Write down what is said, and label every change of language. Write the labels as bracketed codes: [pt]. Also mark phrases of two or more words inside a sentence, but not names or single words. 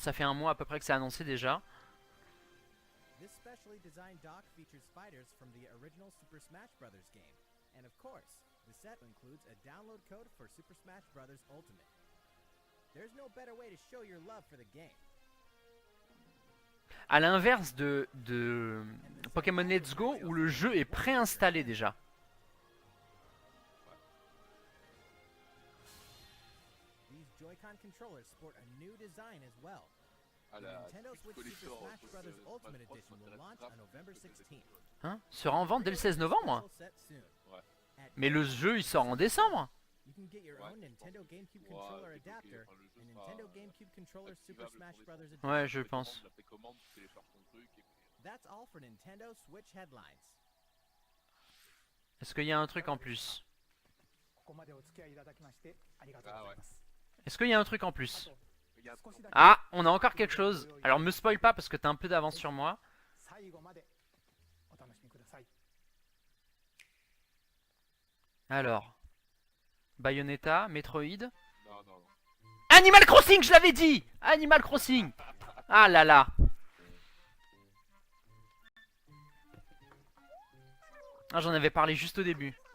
[fr] Ça fait un mois à peu près que c'est annoncé déjà. [en] This specially designed dock features fighters from the original Super Smash Bros. Game. And of course, the set includes a download code for Super Smash Bros. Ultimate. There's no better way to show your love for the game. [fr] À l'inverse de Pokémon Let's Go où le jeu est préinstallé déjà. [en] These Joy-Con controllers sport a new design as well. [fr] À [en] The [fr] la [en] Nintendo Switch Super [fr] collector. [en] Smash Bros. Smash Ultimate Bros. Edition will [fr] m'intéresse [en] launch [fr] grave [en] on November [fr] parce que c'est [en] 16th. [fr] Hein? Sera en vente dès le 16 novembre. [en] Special set soon. [fr] Ouais. [en] At [fr] Mais le jeu il sort en décembre. [en] You can get your [fr] Ouais, [en] own [fr] je [en] Nintendo [fr] pense. [en] GameCube [fr] Ouais, [en] controller [fr] c'est bloqué. [en] adapter [fr] Enfin, le jeu [en] and [fr] sera [en] Nintendo GameCube controller Super [fr] activable [en] Smash [fr] pour [en] Bros. [fr] décembre. [en] Edition. [fr] Ouais, je La pense. précommande, tu télécharges ton truc et puis. [en] That's all for Nintendo Switch headlines. [fr] Est-ce qu'il y a un truc en plus? [ja] ここまでお付き合いいただきましてありがとうございます。 [fr] Est-ce qu'il y a un truc en plus? [ja] あと [fr] Il y a un [ja] 少しだけ [fr] Ah, on a encore quelque chose. Alors me spoil pas parce que t'as un peu d'avance sur moi. [ja] 最後までお楽しみください。 [fr] Alors, Bayonetta, Metroid. Non, non, non. Animal Crossing, je l'avais dit! Animal Crossing! Ah là là! Ah, j'en avais parlé juste au début.